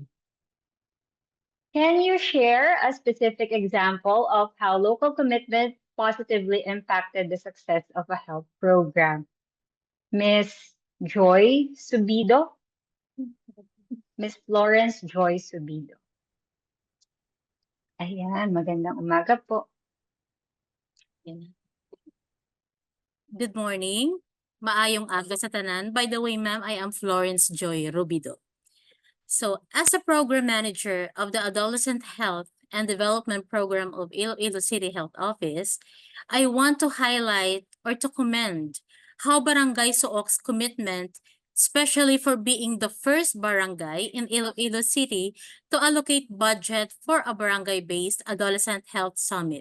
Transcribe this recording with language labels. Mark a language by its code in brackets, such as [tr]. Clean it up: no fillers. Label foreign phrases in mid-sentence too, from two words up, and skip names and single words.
[en] Can you share a specific example of how local commitment positively impacted the success of a health program? Miss Joy Subido? Miss Florence Joy Subido. [tl] Ayan, magandang umaga po. [en] Good morning. [hil] Maayong aga sa tanan. [en] By the way, ma'am, I am Florence Joy Rubido. So, as a program manager of the Adolescent Health and Development Program of Iloilo City Health Office, I want to highlight or to commend how Barangay Suok's commitment, especially for being the first barangay in Iloilo City to allocate budget for a barangay-based Adolescent Health Summit.